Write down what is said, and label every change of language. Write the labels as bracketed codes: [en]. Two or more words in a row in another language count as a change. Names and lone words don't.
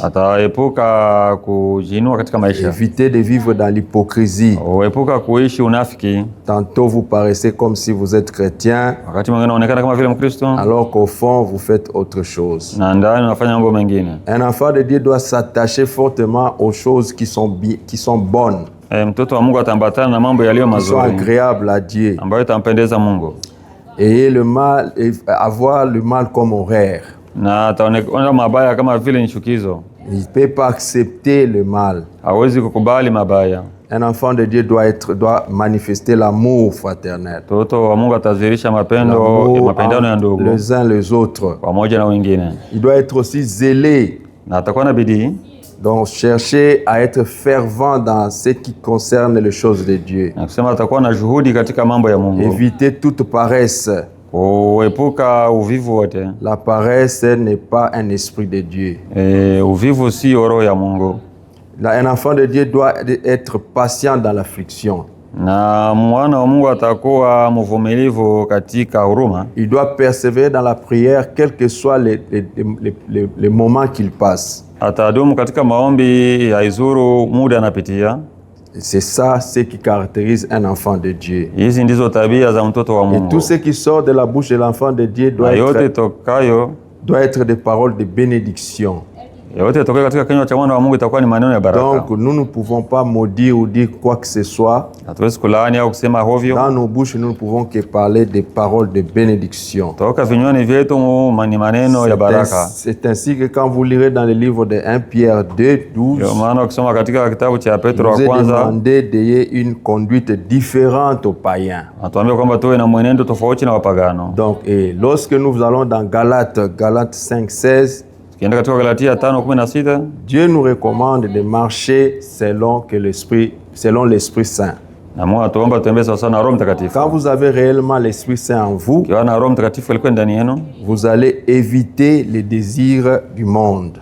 [sw] Ataepuka kujinua katika maisha. [fr] Éviter de vivre dans l'hypocrisie. [sw] Epuka kuishi unafiki. [fr] Tantôt vous paraissez comme si vous êtes chrétien, [sw] wakati mwingine unaonekana kama vile Mkristo, [fr] alors qu'au fond vous faites autre chose. [sw] na ndani unafanya mambo mengine. [fr] Un enfant de Dieu doit s'attacher fortement aux choses qui sont bonnes. [sw] Mtoto wa Mungu atambatana na mambo yaliyo mazuri, [fr] qui sont agréables à Dieu. [sw] ambayo itampendeza Mungu. [fr] Et avoir le mal comme horaire. [sw] Na ataona mabaya kama vile ni chukizo. [fr] Il ne peut pas accepter le mal. [sw] Hawezi kukubali mabaya. [fr] Un enfant de Dieu doit manifester l'amour fraternel. [sw] Mtoto wa Mungu atazirisha mapendano ya ndugu, [fr] les uns les autres. [sw] pamoja na wengine. [fr] Il doit être aussi zélé. [sw] Na atakuwa na bidii. [fr] Donc chercher à être fervent dans ce qui concerne les choses de Dieu. [sw] Nasema atakuwa na juhudi katika mambo ya Mungu. [fr] Éviter toute paresse. [sw] Kuepuka uvivu wote. [fr] La paresse n'est pas un esprit de Dieu. [sw] Uvivu si roho ya Mungu. [fr] Un enfant de Dieu doit être patient dans l'affliction. [sw] Na mwana wa Mungu atakuwa mvumilivu katika huruma. [fr] Il doit persévérer dans la prière quels que soient les moments qu'il passe. [sw] Atadumu katika maombi ya izuru muda anapitia. [fr] C'est ça ce qui caractérise un enfant de Dieu. [sw] Hizi ndizo tabia za mtoto wa Mungu. [fr] Et tout ce qui sort de la bouche de l'enfant de Dieu doit être des paroles de bénédiction. [sw] Yote toka katika kinywa cha mwana wa Mungu itakuwa ni maneno ya baraka. [fr] Donc nous ne pouvons pas maudire ou dire quoi que ce soit. [sw] Hatuwezi kulaani au kusema hovyo. [fr] Dans nos bouches nous ne pouvons que parler des paroles de bénédiction. [sw] Toka vinywani vyetu ni maneno ya baraka. [fr] C'est ainsi que quand vous lirez dans le livre de 1 Pierre 2:12, [sw] yo maana ukisoma katika kitabu cha Petro wa kwanza, [fr] vous demandez d'ayez une conduite différente aux païens. [sw] Atuambia kwamba tuwe na mwenendo tofauti na wapagano. [fr] Donc lorsque nous allons dans Galates 5:16, Dieu nous recommande de marcher selon l'Esprit Saint. Quand vous avez réellement l'Esprit Saint en vous, vous allez éviter les désirs du monde.